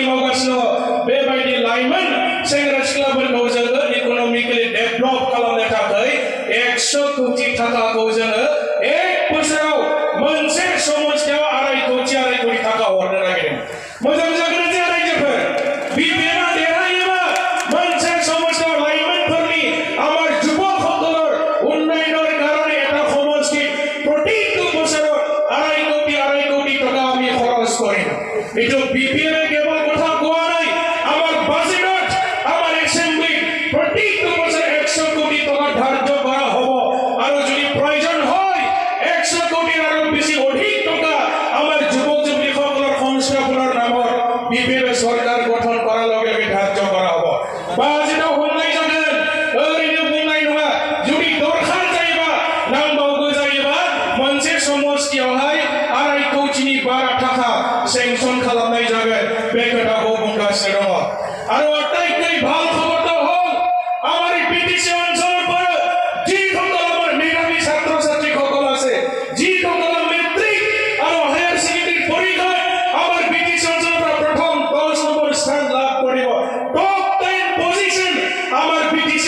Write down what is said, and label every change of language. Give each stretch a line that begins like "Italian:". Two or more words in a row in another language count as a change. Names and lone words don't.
Bodo: मावगासिनो दं बेबायदि लाइमोन सेंग्रा सिख्लाफोरखौ जोङो
English: economically develop
Bodo: खालामनो थाखाय 100 कोटी थाखाखौ जोङो एक बोसोराव मोनसे समस्यायाव 2.5 कोटी थाखा हरनो नागिरदों मोजां जागोन जे रायजोफोर बिपिएफआ देरहायोबा मोनसे समस्यायाव लाइमोनफोरनि
Assamese: আমাৰ যুৱকসকলৰ উন্নয়নৰ কাৰণে এটা সমষ্টি প্ৰতিটো বছৰত 2.5 কোটি টকা আমি খৰচ কৰিম এইটো বিপিএফে কেৱল কথা কোৱা নাই আমাৰ বাজেটত আমাৰ এছেম্বলি প্ৰতিটো বছৰ 100 কোটি টকা ধাৰ্য কৰা হ'ব আৰু যদি প্ৰয়োজন হয় 100 কোটিৰ আৰু বেছি অধিক টকা আমাৰ যুৱক যুৱতীসকলৰ সংস্থাপনৰ নামত বিপিএফে চৰকাৰ গঠন কৰাৰ লগে লগে ধাৰ্য কৰা হ'ব বাজেটৰ হোমনাই
Bodo: जागोन ओरैनो बुंनाय नङा जुदि दरखार जायोबा नांबावगौ जायोबा मोनसे समस्थियावहाय 2.5 कोटिनि बारा थाखा सेंसन खालामनाय जागोन बे खोथाखौ बुंगासिनो दङ
Assamese: আৰু আটাইতকৈ ভাল খবৰটো হ'ল আমাৰ পিটিচি অঞ্চলৰ যিসকল আমাৰ মেধাৱী ছাত্ৰ ছাত্ৰীসকল আছে যিসকল মেট্ৰিক আৰু
English: higher secondary
Assamese: পৰীক্ষাত আমাৰ পিটিচি অঞ্চলৰ প্ৰথম 10 নম্বৰ স্থান লাভ কৰিব
English: top 10 position
Assamese: আমাৰ পিটিচি